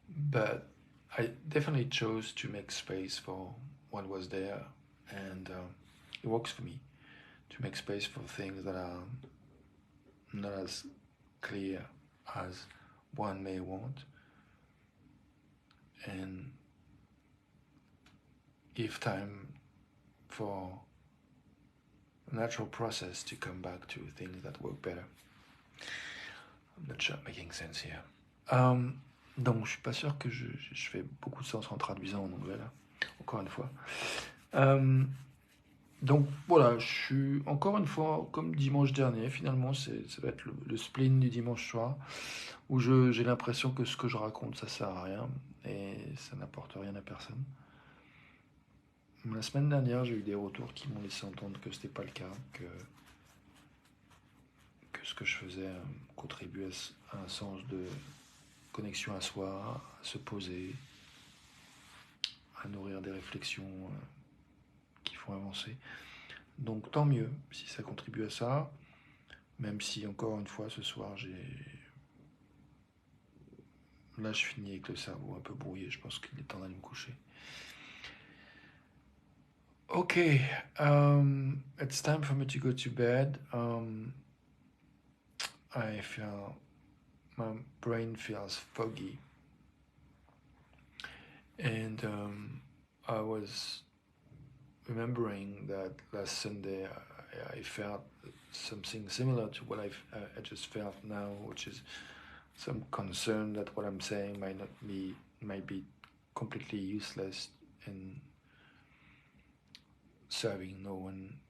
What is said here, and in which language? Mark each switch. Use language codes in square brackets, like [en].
[en] But I definitely chose to make space for what was there, and it works for me to make space for things that are not as clear as one may want, and give time for a natural process to come back to things that work better. I'm not sure I'm making sense here. [fr] Donc, je suis pas sûr que je fais beaucoup de sens en traduisant en anglais, là, encore une fois. Donc, voilà, je suis encore une fois, comme dimanche dernier, finalement, ça va être le spleen du dimanche soir, où j'ai l'impression que ce que je raconte, ça sert à rien, et ça n'apporte rien à personne. La semaine dernière, j'ai eu des retours qui m'ont laissé entendre que c'était pas le cas, que ce que je faisais contribuait à un sens de connexion à soi, à se poser, à nourrir des réflexions qui font avancer. Donc tant mieux si ça contribue à ça, même si encore une fois ce soir là je finis avec le cerveau un peu brouillé, je pense qu'il est temps d'aller me coucher. [en] Okay, it's time for me to go to bed. I feel my brain feels foggy, and I was remembering that last Sunday I felt something similar to what I just felt now, which is some concern that what I'm saying might be completely useless and serving no one.